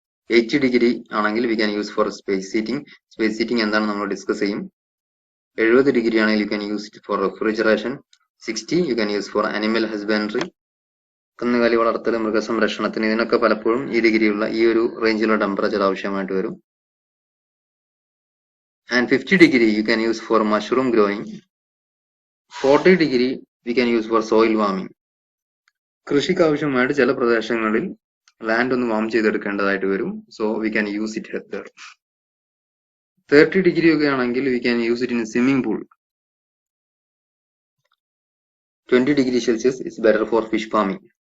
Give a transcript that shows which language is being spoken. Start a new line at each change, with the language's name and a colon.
Malayalam: 80 degree ആണെങ്കിൽ
English: We can use for space heating.
Malayalam: Space heating എന്താണ് നമ്മൾ ഡിസ്കസ് ചെയ്യും.
English: 70 degree ആണെങ്കിൽ you can use it for refrigeration. 60 you can use for animal husbandry,
Malayalam: കന്നുകാലി വളർത്തൽ, മൃഗസംരക്ഷണത്തിന്. ഇതിനൊക്കെ പലപ്പോഴും ഈ ഡിഗ്രിയുള്ള ഈ ഒരു റേഞ്ചിലുള്ള ടെമ്പറേച്ചർ ആവശ്യമായിട്ട് വരും.
English: And 50 degree you can use for mushroom growing. 40 degree we can use for soil warming.
Malayalam: കൃഷിക്ക് ആവശ്യമായിട്ട് ചില പ്രദേശങ്ങളിൽ ലാൻഡ് ഒന്ന് വാം ചെയ്തെടുക്കേണ്ടതായിട്ട് വരും.
English: So we can use it there. 30
Malayalam: degree ഒക്കെ ആണെങ്കിൽ
English: We can use it in swimming pool. 20 degree Celsius is better for fish farming.